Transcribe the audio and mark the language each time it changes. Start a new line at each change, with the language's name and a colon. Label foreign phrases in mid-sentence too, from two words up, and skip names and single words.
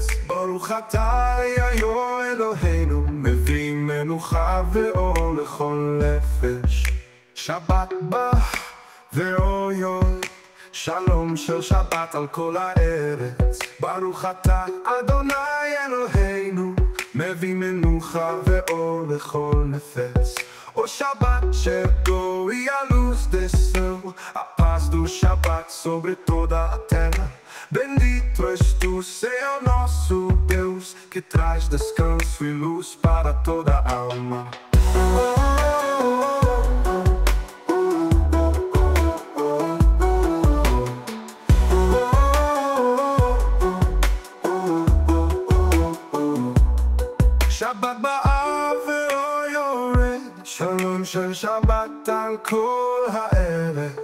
Hebrew: ברוך אתה יאיו אלוהינו, מביא מנוחה ואור לכל נפש. שבת באה ואור יורד, שלום של שבת על כל הארץ. ברוך אתה אדוני אלוהינו, מביא מנוחה ואור לכל נפש.
Portuguese: O Shabbat chegou e a luz desceu, a paz do Shabbat sobre toda a terra. Bendito és tu, Senhor nosso Deus, que traz descanso e luz para toda a alma.
Hebrew: שבת באה ואור יורד, שלום של שבת על כל הארץ.